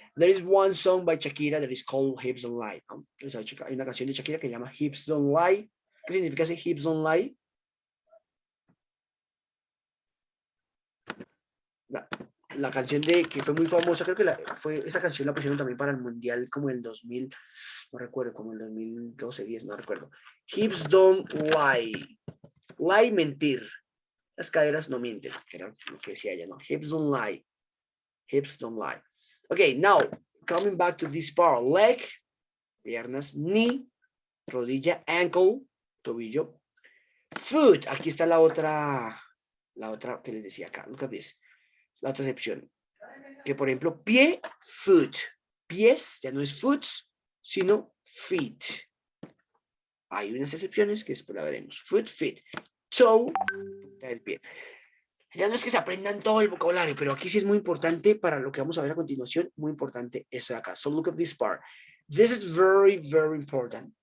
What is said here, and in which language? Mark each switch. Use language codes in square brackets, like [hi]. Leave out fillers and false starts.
[en] There is one song by Shakira that is called Hips Don't Lie. [es] Hay una canción de Shakira que se llama Hips Don't Lie. ¿Qué significa ese Hips Don't Lie? La canción que fue muy famosa, creo que esa canción la pusieron también para el Mundial como el 2000, no recuerdo, como el 2012, 10, no recuerdo. [en] Hips Don't Lie. Lie, mentir. [es] Las caderas no mienten, que era lo que decía ella, ¿no? [en] Hips don't lie. Hips don't lie. Okay, now, coming back to this part. Leg, piernas, knee, rodilla, ankle, tobillo. [es] Foot, aquí está la otra que les decía acá. [en] Look at this. [es] La otra excepción. Que por ejemplo, pie, foot. Pies, ya no es foot, sino feet. Hay unas excepciones que después la veremos. Foot, feet. Toe, punta del pie. Ya no es que se aprendan todo el vocabulario, pero aquí sí es muy importante para lo que vamos a ver a continuación, muy importante eso de acá. [en] So look at this part. This is very, very important.